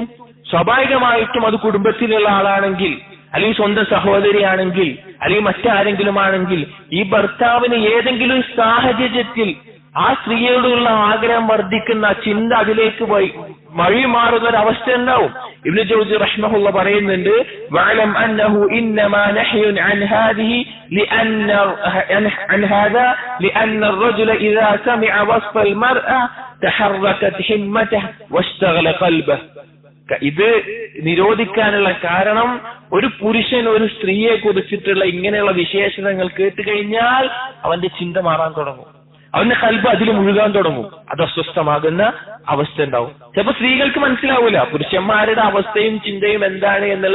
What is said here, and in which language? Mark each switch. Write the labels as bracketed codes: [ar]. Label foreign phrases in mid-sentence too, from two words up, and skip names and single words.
[ml] സ്വാഭാവികമായിട്ടും അത് കുടുംബത്തിലുള്ള ആളാണെങ്കിൽ, അല്ലെങ്കിൽ സ്വന്തം സഹോദരിയാണെങ്കിൽ, അല്ലെങ്കിൽ മറ്റാരെങ്കിലും ആണെങ്കിൽ, ഈ ഭർത്താവിന് ഏതെങ്കിലും സാഹചര്യത്തിൽ ആ സ്ത്രീയോടുള്ള ആഗ്രഹം വർദ്ധിക്കുന്ന ചിന്ത അതിലേക്ക് വഴി മാറുന്ന ഒരു അവസ്ഥ ഉണ്ടാവും. [ar] ഇബ്നു ജൗസി റഹ്മഹുല്ലാഹ് പറയുന്നുണ്ട്, واعلم أنه إنما نهي عن هذه لأن الرجل إذا سمع وصف المرأة تحركت همته واشتغل قلبه. [ml] ഇത് നിരോധിക്കാനുള്ള കാരണം ഒരു പുരുഷൻ ഒരു സ്ത്രീയെ കുറിച്ചിട്ടുള്ള ഇങ്ങനെയുള്ള വിശേഷണങ്ങൾ കേട്ട് കഴിഞ്ഞാൽ അവന്റെ ചിന്ത മാറാൻ തുടങ്ങും, അവന്റെ കൽബ് അതിൽ മുഴുകാൻ തുടങ്ങും, അത് അസ്വസ്ഥമാകുന്ന അവസ്ഥ ഉണ്ടാവും. ചിലപ്പോ സ്ത്രീകൾക്ക് മനസ്സിലാവൂല പുരുഷന്മാരുടെ അവസ്ഥയും ചിന്തയും എന്താണ് എന്നുള്ളത്.